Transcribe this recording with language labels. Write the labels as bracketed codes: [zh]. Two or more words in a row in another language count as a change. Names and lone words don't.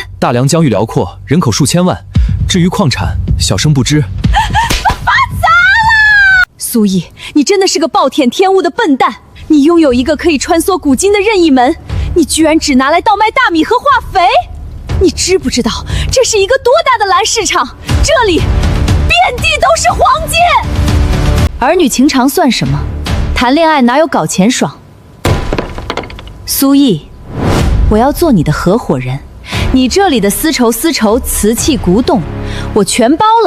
[zh] 大梁疆域辽阔，人口数千万。至于矿产，小生不知。发财了！苏毅，你真的是个暴殄天物的笨蛋！你拥有一个可以穿梭古今的任意门，你居然只拿来倒卖大米和化肥！你知不知道這是一個多大的藍市場？這裡遍地都是黃金。兒女情長算什麼？談戀愛哪有搞錢爽？蘇毅，我要做你的合夥人，你這裡的絲綢、瓷器、古董，我全包了。